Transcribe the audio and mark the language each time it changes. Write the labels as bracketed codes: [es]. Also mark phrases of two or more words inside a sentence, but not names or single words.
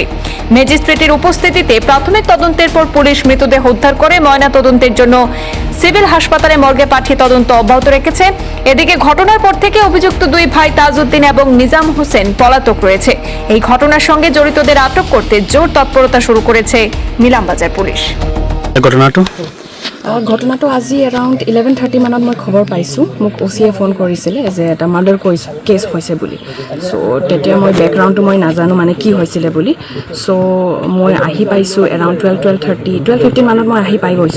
[bn] ম্যাজিস্ট্রেটের উপস্থিতিতে প্রাথমিক তদন্তের পর পুলিশ মৃতদেহ উদ্ধার করে ময়না তদন্তের জন্য সিভিল হাসপাতালে মর্গে পাঠিয়ে তদন্ত অব্যাহত রেখেছে। এদিকে ঘটনার পর থেকে অভিযুক্ত দুই ভাই তাজউদ্দিন এবং নিজাম হোসেন পলাতক রয়েছে। এই ঘটনার সঙ্গে জড়িতদের আটক করতে জোর তৎপরতা শুরু করেছে নিলামবাজার পুলিশ। [as] ঘটনাটো আজি এৰাউণ্ড 11:30 মানত মই খবৰ পাইছোঁ। মোক অ'চিয়ে ফোন কৰিছিলে যে এটা [en] murder case [as] হৈছে বুলি। চ' তেতিয়া মই বেকগ্ৰাউণ্ডটো মই নাজানো মানে কি হৈছিলে বুলি। চ' মই আহি পাইছোঁ এৰাউণ্ড 12:15 মানত মই আহি পাই গৈছোঁ।